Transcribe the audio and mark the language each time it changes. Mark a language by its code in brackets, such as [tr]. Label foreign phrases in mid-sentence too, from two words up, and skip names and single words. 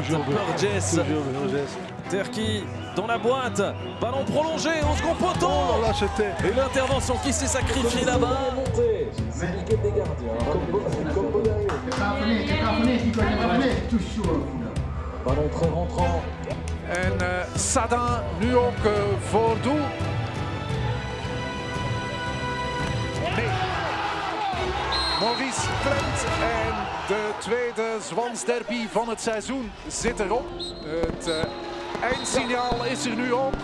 [fr] Burgess. Terki dans la boîte. Ballon prolongé au second poteau. Oh là, et l'intervention qui s'est sacrifiée là-bas. C'est l'équipe des gardiens. Comme ballon très rentrant. [nl] En Sadin nu ook voor doel. Nee. Maurice Klent en de tweede Zwansderby van het seizoen zit erop. Het eindsignaal is er nu ook.